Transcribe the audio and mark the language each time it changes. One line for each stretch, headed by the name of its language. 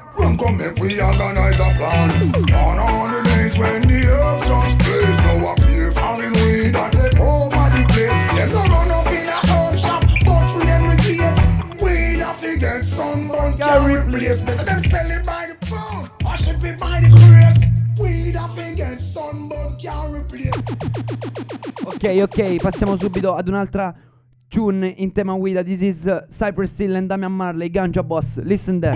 English: Run come back, we organize a plan. On all the days when the herbs just blaze, now a beer farming weed that they throw by the place. Them don't run up in a herb shop, but we every day we have to get sunburn, can't replace me. So them sell it by the pound, or ship it by the crates.
Italian: Ok, ok, passiamo subito ad un'altra tune in tema guida.
English: This is Cypress Hill and Damian Marley, Ganja Boss, listen there.